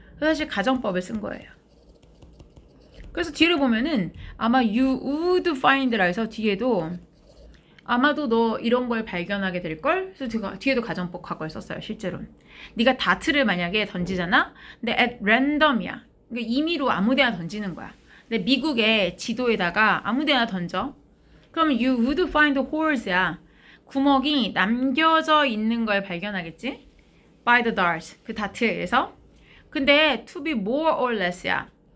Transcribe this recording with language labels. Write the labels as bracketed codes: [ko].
[ko] 그래서 사실 가정법을 쓴 거예요. 그래서 뒤를 보면은 아마 [en] you would find [ko] 라 해서 뒤에도 아마도 너 이런 걸 발견하게 될걸? 그래서 뒤에도 가정법 과거에 썼어요. 실제로는. 네가 다트를 만약에 던지잖아? 근데 [en] at random [ko] 이야. 그러니까 임의로 아무데나 던지는 거야. 근데 미국의 지도에다가 아무데나 던져. [en] 그러면 you would find holes야. [ko] 구멍이 남겨져 있는 걸 발견하겠지? [en] By the dart. [ko] 그 다트에 의해서. [en] 근데 to be more or less야.